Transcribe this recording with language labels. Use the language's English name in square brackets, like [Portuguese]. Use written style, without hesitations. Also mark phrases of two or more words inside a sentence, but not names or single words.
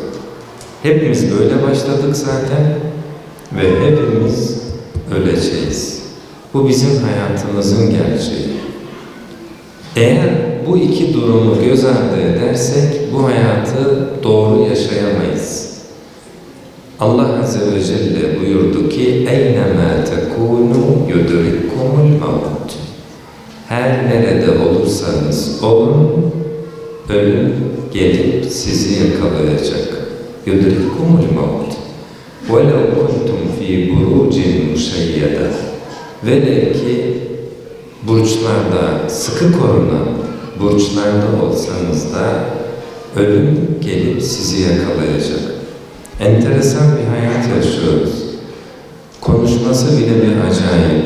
[Turkish] Hepimiz böyle başladık zaten ve hepimiz öleceğiz. Bu bizim hayatımızın gerçeği. Eğer bu iki durumu göz ardı edersek bu hayatı doğru yaşayamayız. Allah [Arabic] عز وجل [Turkish] buyurdu ki [Arabic] اَيْنَمَا تَكُونُوا يُدْرِكُمُ الْمَوْتِ [Turkish] Her nerede olursanız olun, ölüm gelip sizi yakalayacak. [Arabic] يُدْرِكُمُ الْمَوْتِ وَلَوْ كُنْتُمْ ف۪ي بُرُوجٍ مُشَيَّدًا [Turkish] Velev ki burçlarda, sıkı korunan burçlarda olsanız da ölüm gelip sizi yakalayacak. Enteresan bir hayat yaşıyoruz. Konuşması bile bir acayip.